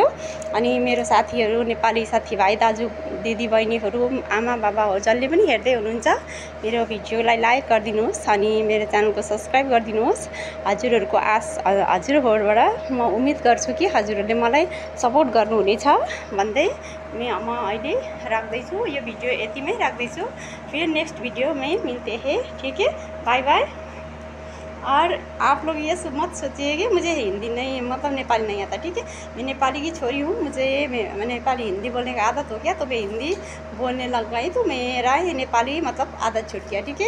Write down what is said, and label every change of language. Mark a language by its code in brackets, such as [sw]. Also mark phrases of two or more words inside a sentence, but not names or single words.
[ne] अनि मेरो साथीहरू, नेपाली साथीभाइ, दाजु दिदी बहिनीहरू, आमा बाबाहरू जसले पनि हेर्दै हुनुहुन्छ मेरो भिडियोलाई लाइक गरिदिनुहोस्। अनि मेरो च्यानलको सब्सक्राइब गरिदिनुहोस्। हजुरहरूको हजुरहरूबाट म उम्मेद गर्छु कि हजुरहरूले मलाई सपोर्ट गर्नुहुनेछ भन्दै म अहिले राख्दैछु। यो भिडियो यतिमै राख्दैछु। [hi] फिर [en] next video [hi] में मिलते हैं, ठीक है, बाय बाय। और आप लोग ये मत सोचिए कि मुझे हिंदी नहीं मतलब नेपाली नहीं आता, ठीक है। मैं नेपाली की छोरी हूँ, मुझे मैं नेपाली हिंदी बोलने का आदत हो गया तो मैं हिंदी बोलने लग गई, तो मेरा ये नेपाली मतलब आदत छूट गया, ठीक है।